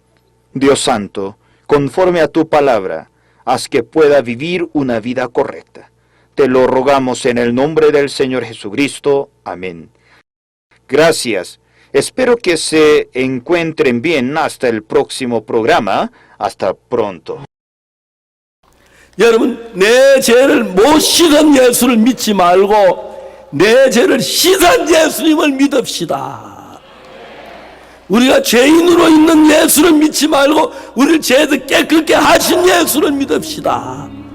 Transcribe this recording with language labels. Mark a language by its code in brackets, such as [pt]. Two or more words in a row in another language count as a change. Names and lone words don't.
[es] Dios Santo, conforme a tu palabra, haz que pueda vivir una vida correcta. Te lo rogamos en el nombre del Señor Jesucristo. Amén. Gracias. Espero que se encuentren bien hasta el próximo programa. Hasta pronto. [ko] 여러분, 내 죄를 못 씻은 예수를 믿지 말고 내 죄를 씻은 예수님을 믿읍시다. 우리가 죄인으로 있는 예수를 믿지 말고 우리를 죄에서 깨끗게 하신 예수를 믿읍시다.